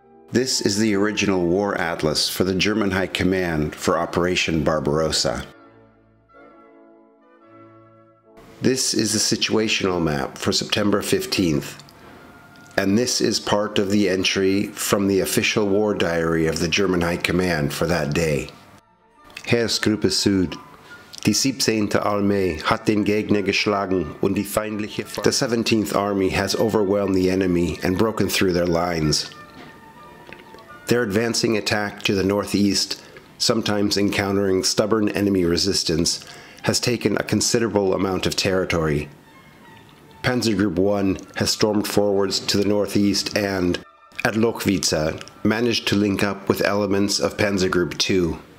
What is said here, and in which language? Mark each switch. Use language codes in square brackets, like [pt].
[en] This is the original war atlas for the German High Command for Operation Barbarossa. This is the situational map for September 15th, and this is part of the entry from the official war diary of the German High Command for that day. [de] Heeresgruppe Süd. Die 17. Armee hat den Gegner geschlagen und die feindliche... [en] The 17th Army has overwhelmed the enemy and broken through their lines. Their advancing attack to the northeast, sometimes encountering stubborn enemy resistance, has taken a considerable amount of territory. Panzer Group 1 has stormed forwards to the northeast and, at Lochwica, managed to link up with elements of Panzer Group 2.